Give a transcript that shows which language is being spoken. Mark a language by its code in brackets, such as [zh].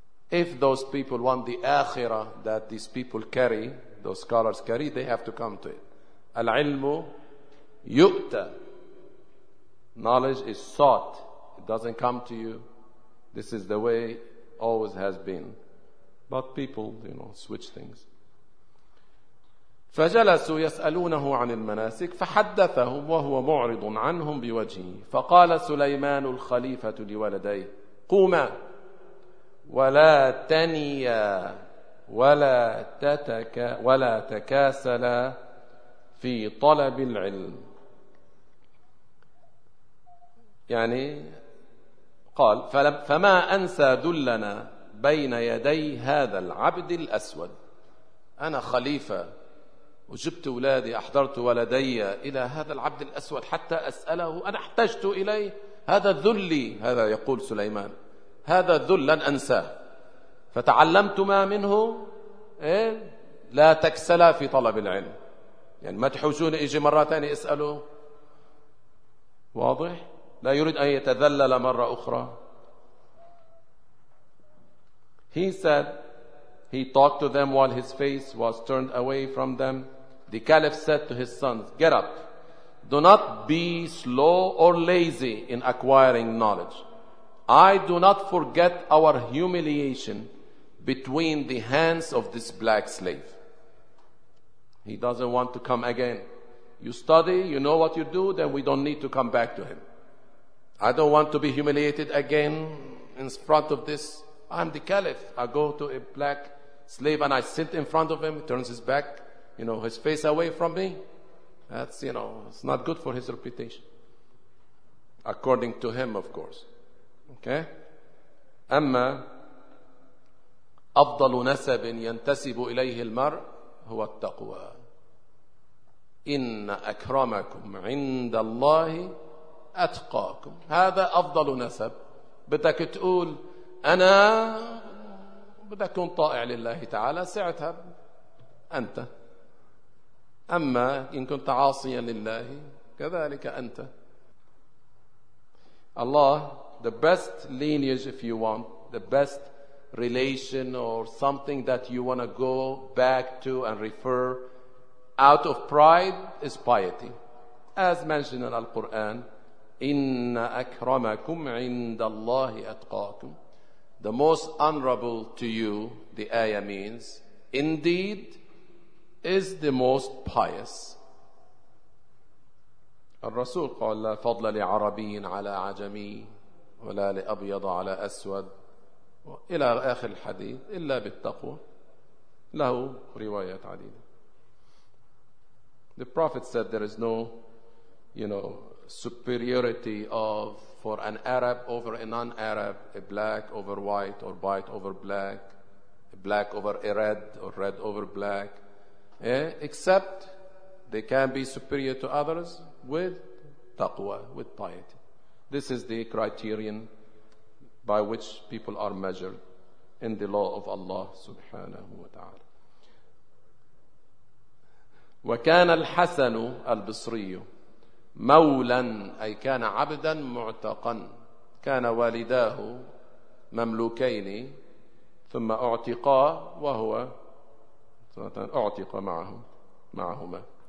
[en] If those people want the akhirah that these people carry, those scholars carry, they have to come to it. [ar] Al-ilmu yu'ta. [en] Knowledge is sought. It doesn't come to you. This is the way always has been. But people, you know, switch things. [ar] فجلسوا يسألونه عن المناسك فحدثهم وهو معرض عنهم بوجهه فقال سليمان الخليفة لولديه قوما ولا تنيا ولا تتك ولا تكاسلا في طلب العلم. يعني قال فما أنسى دلنا بين يدي هذا العبد الأسود. أنا خليفة وجبت ولادي أحضرت ولدي إلى هذا العبد الأسود حتى أسأله، أنا احتجت إليه، هذا ذلي. هذا يقول سليمان، هذا ذل لن أنساه. فتعلمت ما منه إيه؟ لا تكسلا في طلب العلم. يعني ما تحوجوني إجي مرة ثانية أسأله، واضح؟ لا يريد أن يتذلل مرة أخرى. [en] He said, he talked to them while his face was turned away from them. The caliph said to his sons, get up. Do not be slow or lazy in acquiring knowledge. I do not forget our humiliation between the hands of this black slave. He doesn't want to come again. You study, you know what you do, then we don't need to come back to him. I don't want to be humiliated again in front of this. I'm the caliph. I go to a black slave and I sit in front of him. He turns his back, you know, his face away from me. That's, you know, it's not good for his reputation. According to him, of course. Okay? [ar] أما أفضل نسب ينتسب إليه المرء هو التقوى. إن أكرمكم عند الله أتقاكم. هذا أفضل نسب. بدك تقول أنا بدك تكون طائع لله تعالى، سعتها أنت. أما إن كنت عاصيا لله كذلك أنت. [en] الله، the best lineage if you want, the best relation or something that you want to go back to and refer out of pride is piety. As mentioned in Al-Quran, [ar] إِنَّ أَكْرَمَكُمْ عِنْدَ اللَّهِ أَتْقَاكُمْ. [en] The most honorable to you, the ayah means, indeed, is the most pious. [ar] الرسول قال لا فضل لعربي على عجمي ولا لأبيض على أسود إلى آخر الحديث إلا بالتقوى. له روايات عديدة. [en] The Prophet said there is no, you know, superiority of for an Arab over a non-Arab, a black over white or white over black, a black over a red or red over black. Yeah, except they can be superior to others with taqwa, with piety. This is the criterion by which people are measured in the law of Allah subhanahu wa ta'ala. [ar] وَكَانَ الْحَسَنُ الْبِصْرِيُّ مَوْلًا أي كان عبداً مُعْتَقًا. كان والداه مملوكين ثم أعتقا وهو أعتق معهما.